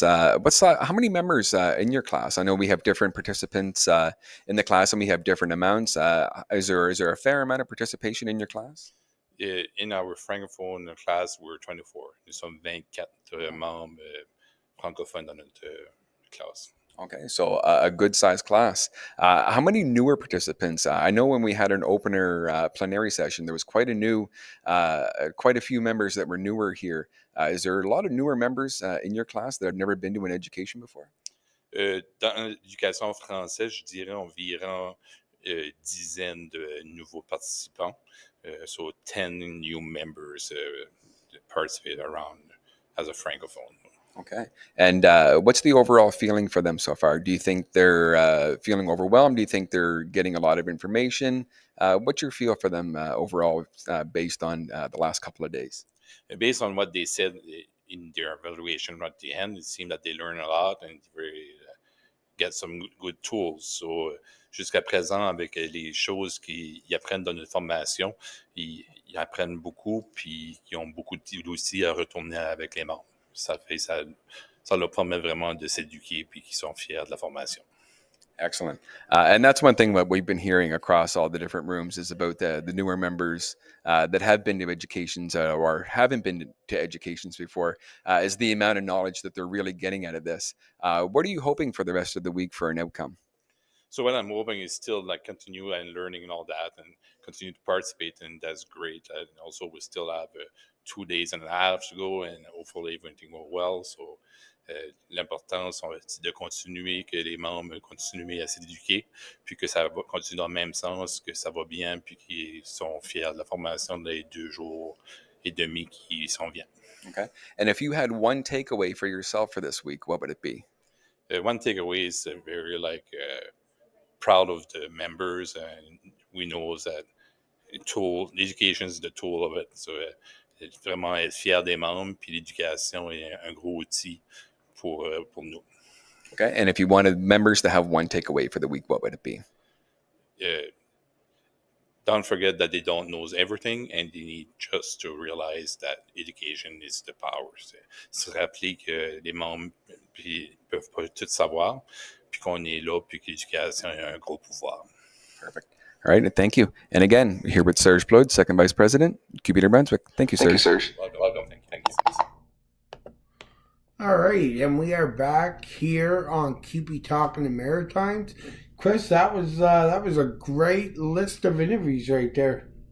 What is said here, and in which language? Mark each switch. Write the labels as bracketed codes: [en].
[en] How many members in your class? I know we have different participants in the class, and we have different amounts. Is there a fair amount of participation in your class? In our francophone class, we're 24. [fr] Nous sommes 24 membres francophones dans notre classe. [en] Okay, so a good-sized class. How many newer participants? I know when we had an opener plenary session, there was quite a few members that were newer here. Is there a lot of newer members in your class that have never been to an education before? [fr] Dans l'éducation française, je dirais environ dizaine de nouveaux participants. [en] So 10 new members participate around as a francophone. Okay. And what's the overall feeling for them so far? Do you think they're feeling overwhelmed? Do you think they're getting a lot of information? What's your feel for them overall based on the last couple of days? Based on what they said in their evaluation at the end, it seemed that they learn a lot and get some good tools. [fr] So, jusqu'à présent, avec les choses qu'ils apprennent dans notre formation, ils apprennent beaucoup, puis ils ont beaucoup d'outils à retourner avec les membres. Ça leur permet vraiment de s'éduquer, puis qu'ils sont fiers de la formation. [en] Excellent. And that's one thing that we've been hearing across all the different rooms is about the newer members that have been to educations or haven't been to educations before is the amount of knowledge that they're really getting out of this. What are you hoping for the rest of the week for an outcome? So what I'm hoping is still continue and learning and all that and continue to participate, and that's great. And also we still have 2 days and a half to go, and hopefully everything will well. [fr] So l'important, c'est de continuer, que les membres continuent à s'éduquer, puis que ça va continuer dans le même sens, que ça va bien, puis qu'ils sont fiers de la formation des 2 jours et demi qui s'en viennent. [en] Okay. And if you had one takeaway for yourself for this week, what would it be? One takeaway is very proud of the members, and we know that l'éducation is the tool of it. [fr] So vraiment être fier des membres, puis l'éducation est un gros outil pour nous. [en] Okay, and if you wanted members to have one takeaway for the week, what would it be? Don't forget that they don't know everything, and they need just to realize that education is the power. [fr] Se rappeler que les membres peuvent pas tout savoir, puis qu'on est là, puis que l'éducation a un gros pouvoir. [en] Perfect. All right, thank you. And again, we're here with Serge Ploud, Second Vice President, CUPE New Brunswick. Thank you, Serge. Thank you, Serge. Welcome. Thank you. All right, and we are back here on CUPE Talking the Maritimes. Chris, that was a great list of interviews right there.